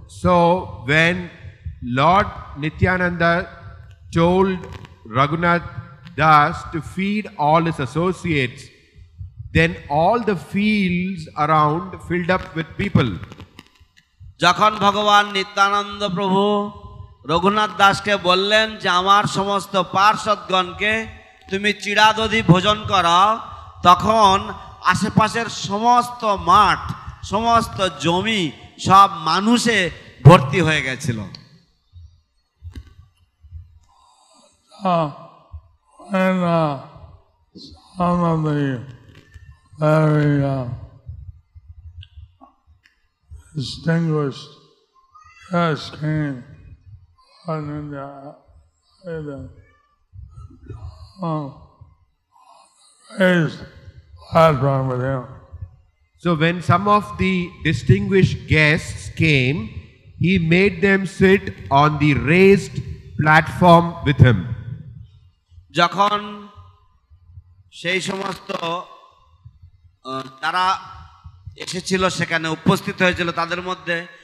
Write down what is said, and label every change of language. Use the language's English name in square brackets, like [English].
[English] So when Lord Nityananda told Raghunath Das to feed all his associates, then all the fields around filled up with people. [Bangla] যখন ভগবান নিত্যানন্দ প্রভু রঘুনাথ দাসকে বললেন যে আমার সমস্ত পার্ষদগণকে তুমি চিড়াদধি ভোজন করাও, তখন আশেপাশের সমস্ত মাঠ, সমস্ত জমি সব মানুষে ভর্তি হয়ে গেছিল। [English] And some of the very distinguished guests came in the raised platform with him. So when some of the distinguished guests came, he made them sit on the raised platform with him. [Bangla] যখন সেই সমস্ত তারা এসেছিল, সেখানে উপস্থিত হয়েছিল, তাদের মধ্যে